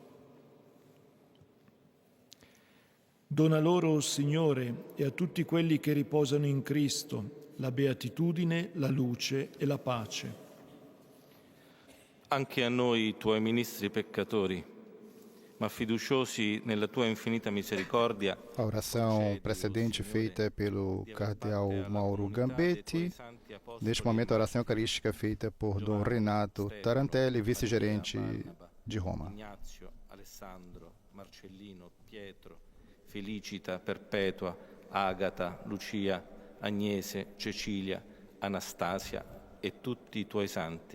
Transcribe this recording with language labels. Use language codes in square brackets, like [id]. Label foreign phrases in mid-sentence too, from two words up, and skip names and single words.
[it] Dona loro, o Signore, e a tutti quelli che riposano in Cristo, la beatitudine, la luce e la pace. Anche a noi, tuoi ministri peccatori, ma fiduciosi nella tua infinita misericordia. [pt] A oração precedente feita pelo cardeal Mauro Gambetti. Neste momento, a oração eucarística feita por Dom Renato Tarantelli, vice-gerente de Roma. [it] Ignazio, Alessandro, Marcellino, Pietro, Felicita, Perpetua, Agata, Lucia, Agnese, Cecilia, Anastasia e tutti i tuoi santi.